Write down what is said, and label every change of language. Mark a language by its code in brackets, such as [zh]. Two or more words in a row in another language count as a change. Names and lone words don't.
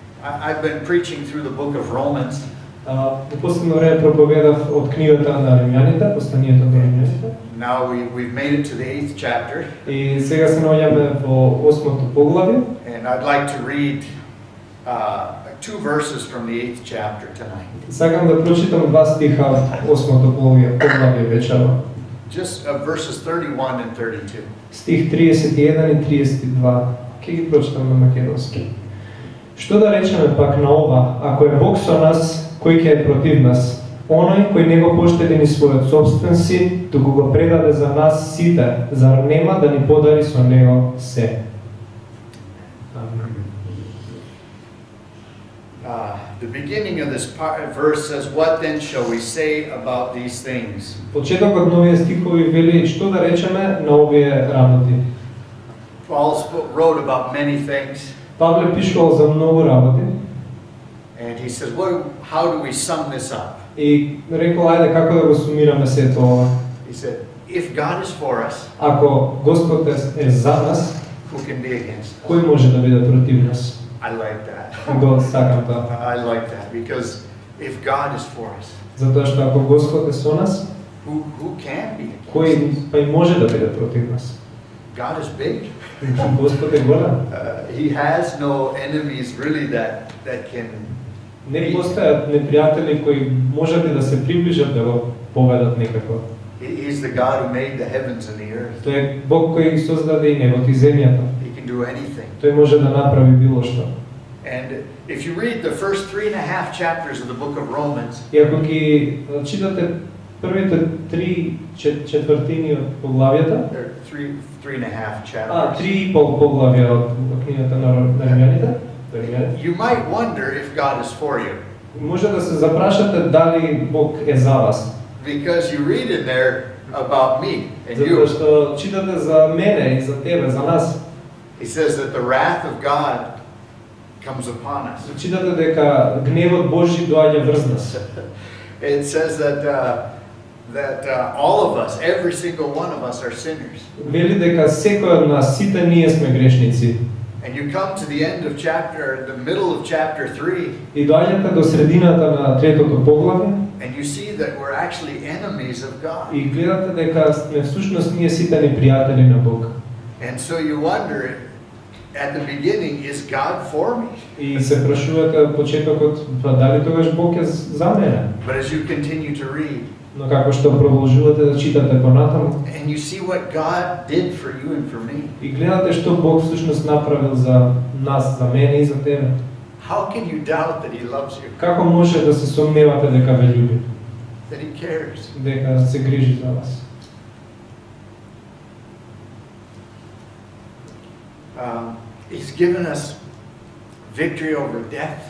[en] I've been preaching through the book of Romans. [mk] В последно време проповедав од книгата на Римјаните, посланието до Римјаните. [en] Now we've made it to the 8th chapter. [mk] И сега се наоѓаме во 8-то поглавје. [en] And I'd like to read 2 verses from the 8th chapter tonight. [mk] Сакам да прочитам 2 стиха од 8-то поглавје вечерва. [en] Just verses 31 and 32. [mk] Стих 31 и 32. Ќе ги прочитам на македонски. Што да речеме пак на ова, ако е Бог со нас, кој ќе е против нас? Оној кој не го поштеди ни својот собствен син, туку го предаде за нас сите, зар нема да ни подари со него се? [en] The beginning of this verse says, "What then shall we say about these things?" [mk] Почетокот на овие стихови вели што да речеме на овие работи. [en] Paul wrote about many things. [mk] Павле пишувал за многу работи. [en] And he says, how do we sum this up? [mk] И рекол, ајде како да го сумираме сето ова? [en] He said, if God is for us, [mk] ако Господ е за нас, [en] who can be against us? [mk] кој може да биде против нас? [en] I like that. [mk] Го сакам тоа. [en] I like that because if God is for us, [mk] Затоа што ако Господ е со нас, [en] who can be against us? [mk] кој па и може да биде против нас? [en] God is big. [mk] Господ е голем. [en] He has no enemies really that can. [mk] Не постојат непријатели кои можат и да се приближат да го поведат некако. [en] He's the God who made the heavens and the earth. [mk] Тој е Бог кој создаде и небото и земјата. [en] He can do anything. [mk] Тој може да направи било што. [en] And if you read the first 3.5 chapters of the book of Romans, [mk] И ако ги читате првите 3 четвртини од поглавјата, [en] there are 3.5 chapters. [mk] 3,5 поглавја од книгата на Римјаните, [en] You might wonder if God is for you. [mk] може да се запрашате дали Бог е за вас. [en] Because you read in there about me and [mk] Затоа [en] you. [mk] што читате за мене и за тебе, за нас. [en] He says that the wrath of God comes upon us. [mk] Читате дека гневот Божји доаѓа врз нас. [en] It says that all of us, every single one of us, are sinners. [mk] Вели дека секој од нас, сите ние сме грешници. [en] And you come to the end of the middle of chapter 3, [mk] И доаѓате до средината на третото поглавје [en] and you see that we're actually enemies of God. [mk] и гледате дека сме всушност ние сите непријатели на Бог. [en] And so you wonder, at the beginning, is God for me? [mk] И се прашувате од почетокот, дали тогаш Бог е за мене? [en] But as you continue to read, [mk] Но како што продолжувате да читате понатаму, [en] and you see what God did for you and for me, [mk] и гледате што Бог всушност направил за нас, за мене и за тебе. [en] how can you doubt that He loves you, [mk] Како може да се сомневате дека ве љуби, [en] that He cares? [mk] дека се грижи за вас? [en] He's given us victory over death,